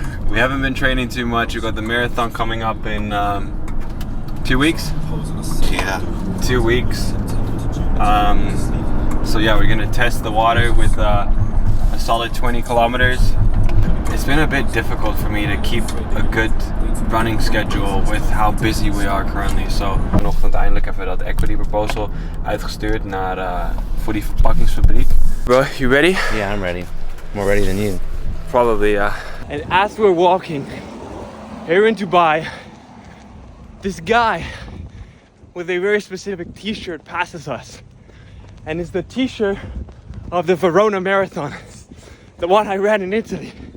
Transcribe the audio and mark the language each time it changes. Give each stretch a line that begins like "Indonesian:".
English: We haven't been training too much. We got the marathon coming up in 2 weeks. Yeah. 2 weeks. So yeah, we're gonna test the water with a solid 20 kilometers. It's been a bit difficult for me to keep a good running schedule with how busy we are currently.
Dutch: So vanochtend eindelijk even dat equity proposal uitgestuurd naar voor die verpakkingsfabriek.
English: Bro, you ready? Yeah, I'm ready. More ready than you. Probably, yeah. And as we're walking here in Dubai, this guy with a very specific t-shirt passes us. And it's the t-shirt of the Verona Marathon, the one I ran in Italy.